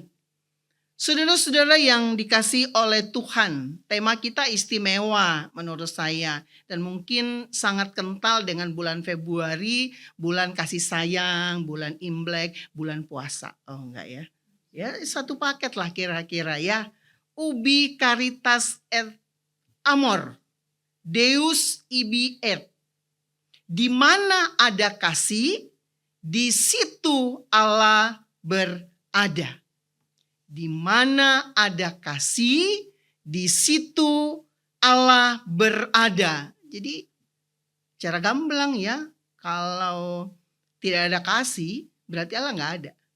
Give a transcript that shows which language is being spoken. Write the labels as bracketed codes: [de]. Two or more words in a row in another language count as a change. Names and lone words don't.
[id] Saudara-saudara yang dikasihi oleh Tuhan, tema kita istimewa menurut saya. Dan mungkin sangat kental dengan bulan Februari, bulan kasih sayang, bulan Imlek, bulan puasa. Oh enggak ya? Ya satu paket lah kira-kira ya. [la] Ubi caritas et amor, Deus ibi et. [id] Di mana ada kasih, di situ Allah berada. Di mana ada kasih, di situ Allah berada. Jadi cara gamblang ya, kalau tidak ada kasih berarti Allah nggak ada.